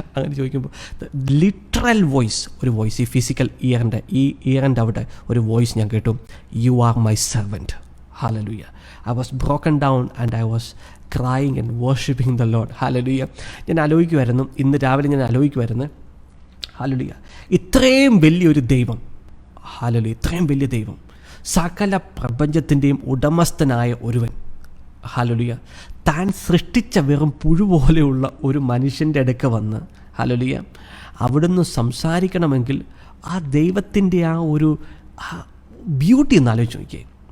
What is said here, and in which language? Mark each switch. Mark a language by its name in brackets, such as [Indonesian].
[Malayalam] അങ്ങനെ ചോദിക്കുമ്പോൾ literal voice, ഒരു വോയിസ്, ഈ ഫിസിക്കൽ ഇയറിൻ്റെ അവിടെ ഒരു വോയിസ് ഞാൻ കേട്ടു, [English] You are my servant. Hallelujah. I was broken down and I was crying and worshiping the Lord. Hallelujah. [Malayalam] ഞാൻ ആലോചിക്കുമായിരുന്നു, ഇന്ന് രാവിലെ ഞാൻ ആലോചിക്കുമായിരുന്നു, ഹല്ലേലൂയ, ഇത്രയും വലിയൊരു ദൈവം, ഹല്ലേലൂയ, ഇത്രയും വലിയ ദൈവം, സകല പ്രപഞ്ചത്തിൻ്റെയും ഉടമസ്ഥനായ ഒരുവൻ, ഹല്ലേലൂയ, താൻ സൃഷ്ടിച്ച വെറും പുഴു പോലെയുള്ള ഒരു മനുഷ്യൻ്റെ അടുക്ക വന്ന്, ഹല്ലേലൂയ, അവിടുന്ന് സംസാരിക്കണമെങ്കിൽ ആ ദൈവത്തിൻ്റെ ആ ഒരു ബ്യൂട്ടി ഒന്ന് ആലോചിച്ച് നോക്കിയേ.